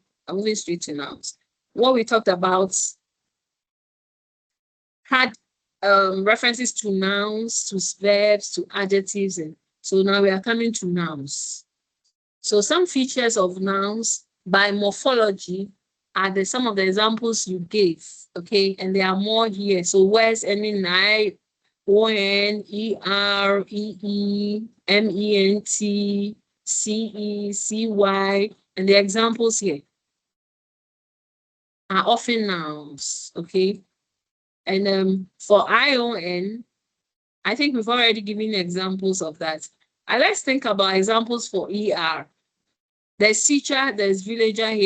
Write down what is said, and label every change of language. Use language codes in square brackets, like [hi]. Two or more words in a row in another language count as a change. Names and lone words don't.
[en] I'm moving straight to nouns. What we talked about had references to nouns, to verbs, to adjectives, and so now we are coming to nouns. So some features of nouns by morphology are some of the examples you gave, okay? And there are more here. So words ending I, O-N, E-R, E-E, M-E-N-T, C-E, C-Y, and the examples here are often nouns, okay? And for I-O-N, I think we've already given examples of that. Let's think about examples for ER. There's teacher, there's villager here.